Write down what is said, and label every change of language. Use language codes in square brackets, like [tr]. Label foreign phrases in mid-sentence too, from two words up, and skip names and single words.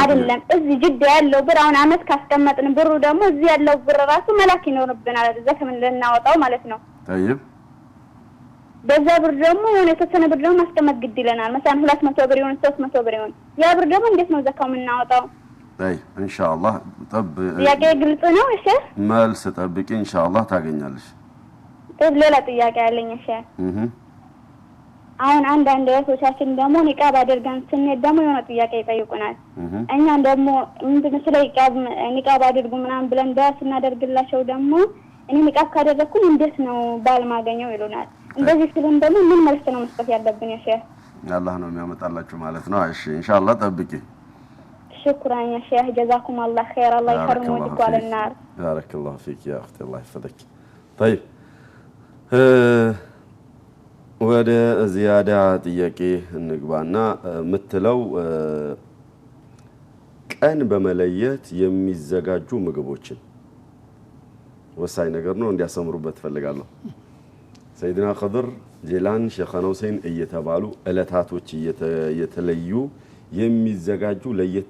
[am] አይደለም እዚህ ጅዳ ያለው ብር አሁን አመት ካስቀመጥን ብሩ ደግሞ እዚህ ያለው ብር ራሱ መላክ ይኖርብናል ዘካ ምን ልናወጣው ማለት ነው [ar] طيب [am] በዛ ብር ደግሞ የሆነ የተወሰነ ብር ደግሞ ማስቀመጥ ግድ ይለናል مثلا 200 ብር ይሁን 300 ብር ይሁን ያ ብር ደግሞ እንዴት ነው ዘካው የምናወጣው [ar] طيب ان شاء الله [am] ጥያቄ ግልጽ ነው እሺ መልስ ጠብቂ [ar] ان شاء الله [am] ታገኛለሽ ሌላ ጥያቄ አለኝ እሺ አሁን አንዳንድ ሰዎቻችን ደግሞ ኒቃብ አድርገን ስንሄድ ደግሞ የሆነ ጥያቄ ይጠይቁናል እኛ ደግሞ ምንድነው ስለ ኒቃብ አድርጉ ምናምን ብለን ስናደርግላቸው ደግሞ እኔ ኒቃብ ካደረኩኝ እንዴት ነው ባል ማገኘው ይሉናል እንደዚህ ሲሉን ደግሞ ምን መልስ ነው መስጠት ያለብን እሺ አላህ ነው የሚያመጣላችሁ ማለት ነው እሺ ኢንሻአላህ ጠብቂ [ar] شكرا يا شيخ جزاكم الله خير الله يكرم وجهك على النار بارك الله فيك يا اختي الله يحفظك طيب [am] ወደ ዚያዳ ጥያቄ እንግባና ምትለው ቀን በመለየት የሚዘጋጁ ምግቦችን ወሳኝ ነገር ነው እንዲያሰምሩበት ፈልጋለሁ ሰይድና ኸድር ጄላን ሸይኻና ሁሴን እየተባሉ እለታቶች እየተለዩ የሚዘጋጁ ለየት